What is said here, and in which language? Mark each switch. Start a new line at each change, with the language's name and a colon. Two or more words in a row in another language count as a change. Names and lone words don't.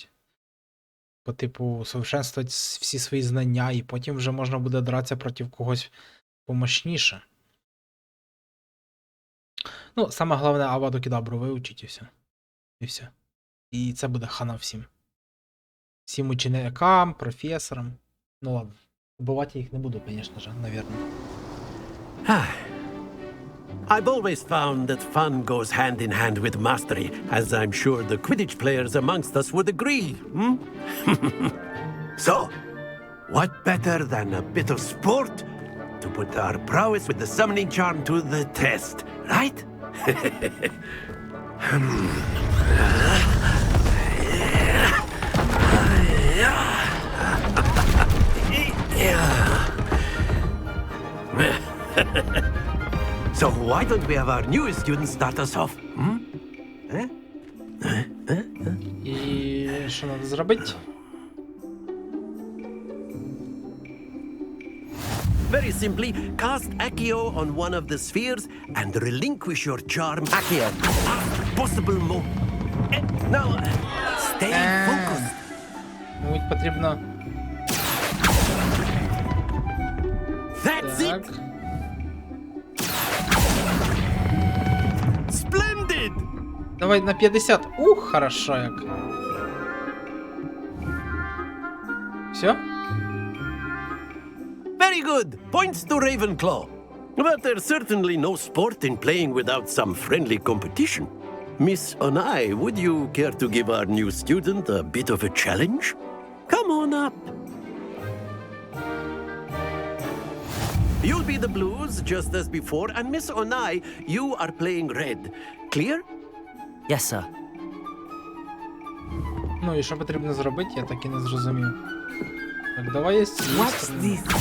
Ukrainian: По типу, совершенствувати всі свої знання, і потім вже можна буде дратися проти когось помощніше. Ну, саме головне, Аваду Кедабру вивчить і все. І все. І це буде хана всім. Всім ученикам, професорам. Ну ладно. Убивати їх не буду, звісно ж, навірно.
English: I've always found that fun goes hand in hand with mastery, as I'm sure the Quidditch players amongst us would agree. So, what better than a bit of sport to put our prowess with the summoning charm to the test, right? So why don't we have our newest student start us off?
Ukrainian: І що треба зробити?
English: Very simply, cast Accio on one of the spheres and relinquish your charm. Accio. Possible more. Now, stay focused.
Ukrainian: Мабуть, потрібно...
English: That's it. Splendid.
Ukrainian: Давай на 50. Ух, хорошо як. Все?
English: Very good. Points to Ravenclaw. But there's certainly no sport in playing without some friendly competition. Miss Onai, would you care to give our new student a bit of a challenge? Come on up. You'll be the blues just as before, and Miss Onai, you are playing red. Clear? Yes, sir.
Ukrainian: Ну і що потрібно зробити, я так і не зрозумів. Так, давай я
English: What's this?